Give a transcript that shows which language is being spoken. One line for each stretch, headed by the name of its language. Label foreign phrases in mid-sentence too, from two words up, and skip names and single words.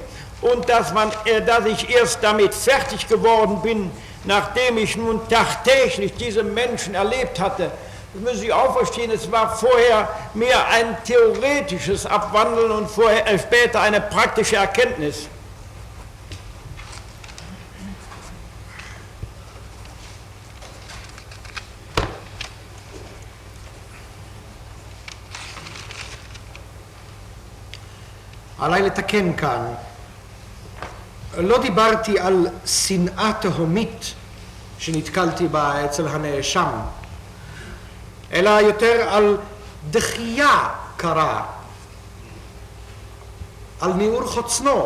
German: Und dass ich erst damit fertig geworden bin, nachdem ich nun tagtäglich diese Menschen erlebt hatte, das müssen Sie auch verstehen, es war vorher mehr ein theoretisches Abwandeln und später eine praktische Erkenntnis.
Hebrew: עליי לתקן כאן. לא דיברתי על שנאה תהומית שנתקלתי בה אצל הנאשם, אלא יותר על דחייה קרה, על ניעור חוצנו.